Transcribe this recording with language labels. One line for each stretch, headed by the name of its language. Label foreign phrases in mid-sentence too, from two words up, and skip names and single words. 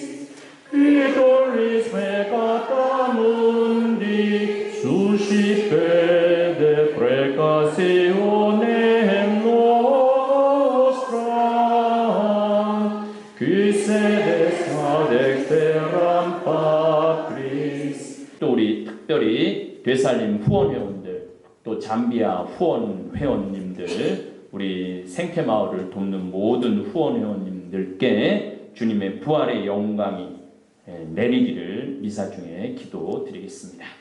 Latin: Qui tollis peccata mundi, suscipete precationem nostra, qui sedes ad exteram Patris.
Korean: 또 우리 특별히 되살림 후원회원들, 또 잠비아 후원 회원님들, 우리 생태마을을 돕는 모든 후원 회원님들께 주님의 부활의 영광이 내리기를 미사 중에 기도드리겠습니다.